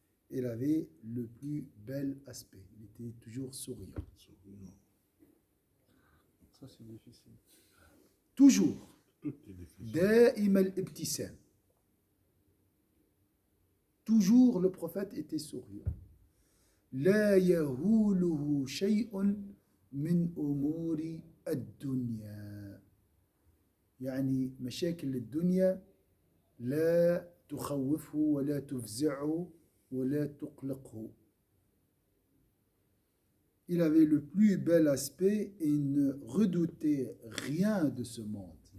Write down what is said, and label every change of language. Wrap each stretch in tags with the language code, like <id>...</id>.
<fr>Il avait le plus bel aspect. Il était toujours souriant. Ça, c'est difficile. Toujours. Tout est difficile.</fr> <ar>دائم الابتسام.</ar> <fr>Toujours le prophète était souriant.</fr> <ar>لا يهوله شيء من أمور الدنيا. يعني مشاكل الدنيا لا تخوفه ولا تفزعه ولا تقلقه.</ar> <fr>Il avait le plus bel aspect et il ne redoutait rien de ce monde.</fr>